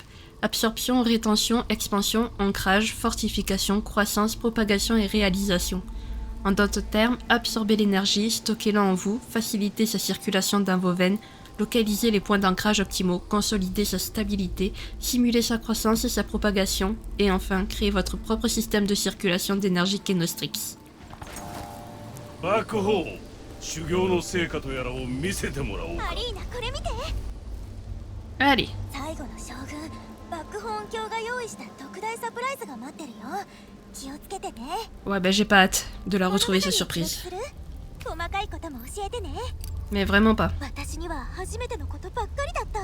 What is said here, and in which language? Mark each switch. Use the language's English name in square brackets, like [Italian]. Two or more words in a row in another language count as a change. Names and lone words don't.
[French] Absorption, rétention, expansion, ancrage, fortification, croissance, propagation et réalisation. En d'autres termes, absorbez l'énergie, stockez-la en vous, facilitez sa circulation dans vos veines, localisez les points d'ancrage optimaux, consolidez sa stabilité, simulez sa croissance et sa propagation, et enfin, créez votre propre système de circulation d'énergie Kenostrix. [Japanese] バックホーン、修行の成果とやらを見せてもらおうか。アリーナ、これ見て。 [French] Allez, [Japanese] 最後の将軍バックホーン卿が用意した特大サプライズが待ってるよ。気をつけてね。 [French] ouais bah j'ai pas hâte de la retrouver sa surprise. [Japanese] 細かいことも教えてね。 [French] Mais vraiment pas. [Japanese] 私には初めてのことばっかりだった。